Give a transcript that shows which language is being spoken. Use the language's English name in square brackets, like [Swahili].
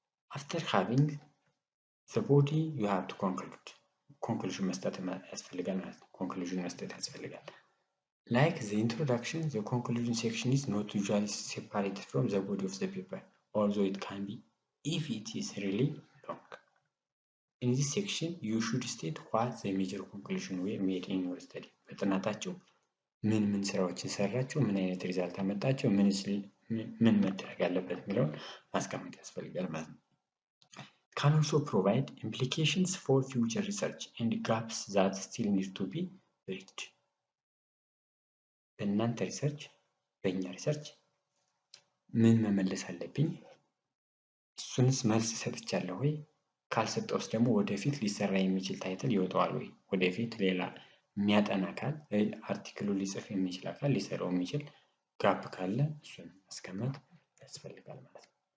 [English] after having the body you have to conclusion [Amharic] መስጠት ያስፈልጋል ማለት ነው [English] conclusion [Amharic] መስጠት ያስፈልጋል [English] like the introduction the conclusion section is not usually separated from the body of the paper although it can be if it is really long In this section, you should state what the major conclusion we made in your study. [Amharic] በጥናታችሁ ምን ስራዎችን ሰራችሁ ምን አይነት ሪዛልት አመጣችሁ ምን መደረግ አለበት የሚለውን ማስቀመጥ ያስፈልጋል ማለት ነው [English] Can also provide implications for future research and gaps that still need to be bridged. [Amharic] በእናንተ ሪሰርች በእኛ ሪሰርች ምን መመለስ አለብኝ እሱንስ መልስ ሰጥቻለሁ ወይ ካልሰጠውስ ደግሞ ወደፊት ሊሰራ የሚችል ታይትል ይወጣዋል ወይ ወደፊት ሌላ የሚያጠና አካል አርቲክሉ ሊጽፍ የሚችል አካል ሊሰራው የሚችል ጋፕ ካለ እሱን ማስቀመጥ ያስፈልጋል ማለት ነው